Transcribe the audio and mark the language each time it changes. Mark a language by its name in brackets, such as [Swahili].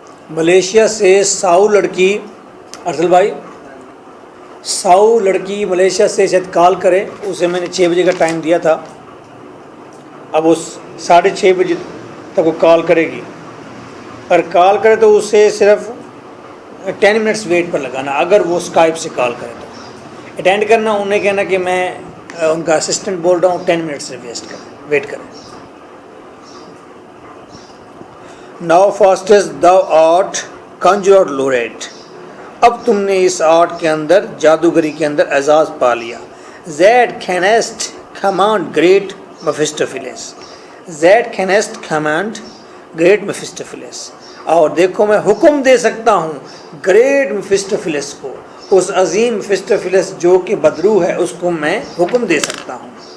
[Urdu] Malaysia سے ساؤ لڑکی، ارسل بھائی ساؤ لڑکی ملیشیا سے شاید کال کرے، اسے میں نے 6 بجے کا ٹائم دیا تھا، اب اس 6:30 بجے تک وہ کال کرے گی. اگر کال کرے تو اسے صرف 10 منٹس ویٹ پر لگانا، اگر وہ اسکائپ سے کال کرے تو اٹینڈ کرنا، انہیں کہنا کہ میں ان کا اسسٹنٹ بول رہا ہوں، 10 منٹ سے ویٹ کریں. [English] Now Faustus thou art conjurer Laurent. [Urdu] اب تم نے اس آرٹ کے اندر، جادوگری کے اندر اعزاز پا لیا. [English] that canst command great Mephistopheles. that canst command great Mephistopheles. [Urdu] اور دیکھو میں حکم دے سکتا ہوں گریٹ میفسٹوفیلس کو، اس عظیم میفسٹوفیلس جو کہ بدرو ہے، اس کو میں حکم دے سکتا ہوں.